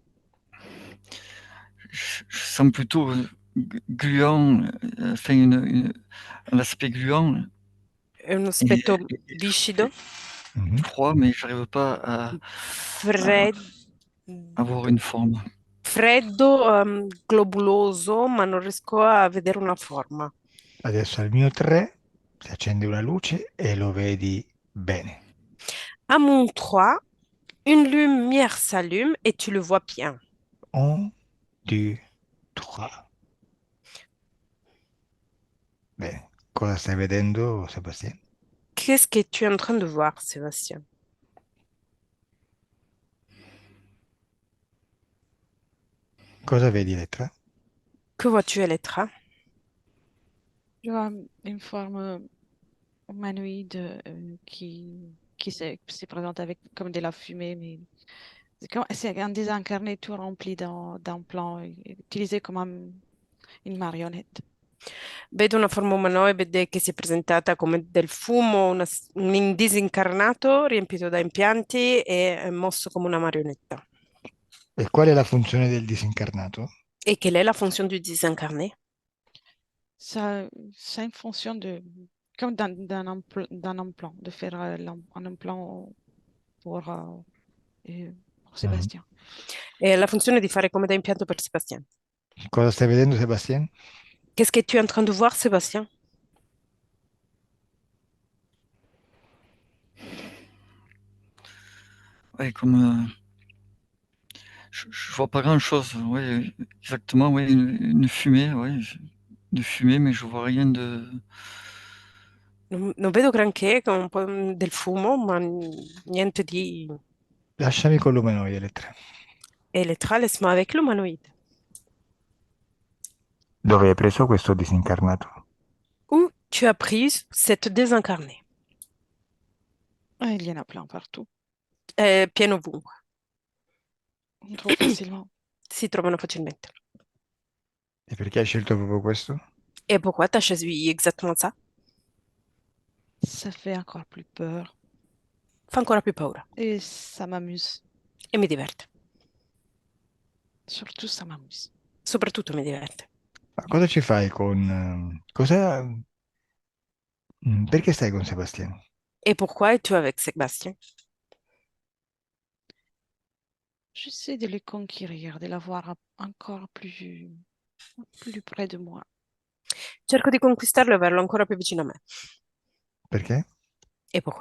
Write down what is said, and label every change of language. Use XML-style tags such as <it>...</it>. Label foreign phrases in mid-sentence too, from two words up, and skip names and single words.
<fr>Je sens plutôt gluant, enfin un aspect gluant</fr> <it>Un</it> <fr>et,</fr> <it>aspetto viscido, Mhm.</it> <fr>froid, mais j'arrive pas à</fr> <it>fred-</it> <fr>avoir une forme.</fr> <it>freddo, globuloso, ma non riesco a vedere una forma. Adesso al mio 3 si accende una luce e lo vedi bene.</it> <fr>À mon 3, une lumière s'allume et tu le vois bien. 1, 2, 3.</fr> <it>Bene, cosa stai vedendo, Sebastiano?</it> <fr>Qu'est-ce que tu es en train de voir, Sébastien?</fr> <it>Cosa vedi, Elettra?</it> <fr>Que vois-tu à l'écran? Je vois une forme humanoïde se présente avec comme de la fumée, mais c'est un désincarné tout rempli d'un plan utilisé comme une marionnette.</fr> <it>Vedo una forma umanoide che si è presentata come del fumo, un disincarnato riempito da impianti e mosso come una marionetta. E qual è la funzione del disincarnato?</it> <fr>Et quelle est la fonction du désincarné? C'est une fonction de, comme d'un implant, de faire un implant pour, pour Mhm. Sébastien.</fr> <it>È la funzione di fare come da impianto per Sébastien. Cosa stai vedendo, Sebastian?</it> <fr>Qu'est-ce que tu es en train de voir, Sébastien? Ouais, comme je vois pas grand-chose. Ouais, exactement. Ouais, une fumée. Ouais, de fumée, mais je vois rien de.</fr> <it>Non vedo granché, con un po' del fumo, ma niente di Lasciami con l'umanoide, Elettra. elettrale, ma avec l'umanoïde. Dove hai preso questo disincarnato?</it> <fr>Où tu as pris cette désincarnée? Ah, il y en a plein partout,</fr> <it>Pieno ovunque.</it> <fr>trop facilement.</fr> <it>Si trovano facilmente. E perché hai scelto proprio questo?</it> <fr>Et pourquoi tu as choisi exactement ça? Ça fait encore plus peur</fr> <it>Fa ancora più paura</it> <fr>et ça m'amuse.</fr> <it>e mi diverte.</it> <fr>Surtout, ça m'amuse.</fr> <it>Soprattutto mi diverte. Ma cosa ci fai con... perché stai con Sebastian?</it> <fr>Et pourquoi es-tu avec Sébastien? J'essaie de le conquérir, de l'avoir encore plus près de moi.</fr> <it>Cerco di conquistarlo e averlo ancora più vicino a me. Perché?</it> <fr>Et pourquoi?</fr>